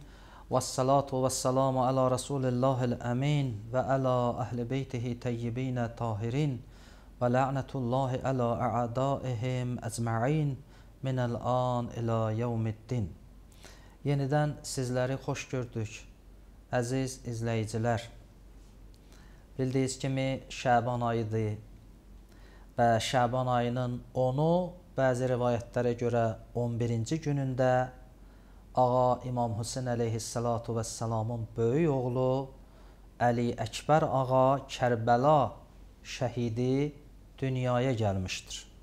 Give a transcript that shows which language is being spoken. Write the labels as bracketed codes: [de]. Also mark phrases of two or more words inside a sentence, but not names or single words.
[ar] والصلاة والسلام على رسول الله الأمين. وعلى أهل بيته الطيبين الطاهرين. ولعنة الله على أعدائهم أجمعين. من الآن إلى يوم الدين. [tr] Yeniden sizleri hoş gördük. [az] Əziz izləyicilər. Bildiyiniz kimi Şaban ayıdır. Və Şaban ayının 10-u bəzi rivayətlərə görə 11-ci günündə Ağa İmam Hüseyin [ar] عليه الصلاة والسلام [az] böyük oğlu Əli Əkbər ağa Kərbəla şəhidi dünyaya gəlmişdir.